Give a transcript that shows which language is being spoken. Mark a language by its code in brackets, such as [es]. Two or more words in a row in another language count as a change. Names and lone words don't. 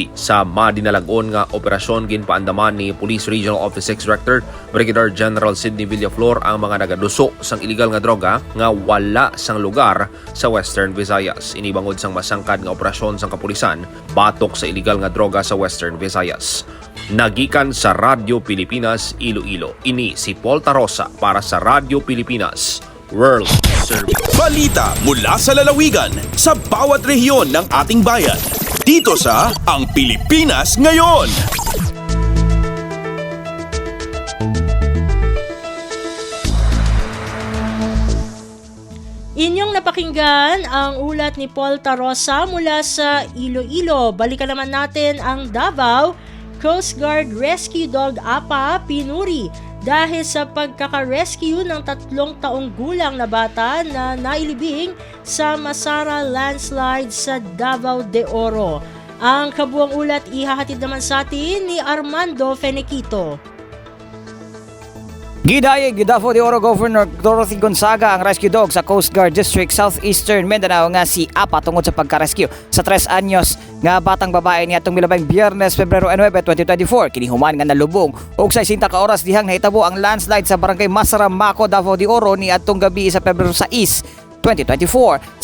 [hil] Sa madinalagon nga operasyon ginpaandaman ni Police Regional Office 6 Director Brigadier General Sidney Villaflor ang mga nagaduso sang iligal nga droga nga wala sang lugar sa Western Visayas. Inibangod sang masangkad nga operasyon sang kapulisan batok sa iligal nga droga sa Western Visayas. Nagikan sa Radyo Pilipinas Iloilo. Ini si Paul Tarosa para sa Radyo Pilipinas World Service. [tl] Balita mula sa lalawigan sa bawat rehiyon ng ating bayan. Dito sa Ang Pilipinas Ngayon. Inyong napakinggan ang ulat ni Paul Tarosa mula sa Iloilo. Balikan naman natin ang Davao. Coast Guard Rescue Dog Apa pinuri dahil sa pagkaka-rescue ng 3 taong gulang na bata na nailibing sa Masara landslide sa Davao de Oro. Ang kabuang ulat ihahatid naman sa atin ni Armando Fenequito. [ceb] Gidayeg ni Davao de Oro Governor Dorothy Gonzaga ang [en] rescue dog [ceb] sa Coast Guard District Southeastern Mindanao nga si Apa tungod sa pagka-rescue sa 3 anyos nga batang babae niya atong milabang Biyernes, Pebrero 9, 2024. Kinihuman nga nalubong og 60 ka oras dihang nahitabo ang landslide sa Barangay Masara, Maco, Davao de Oro ni atong gabi sa Pebrero 6, 2024.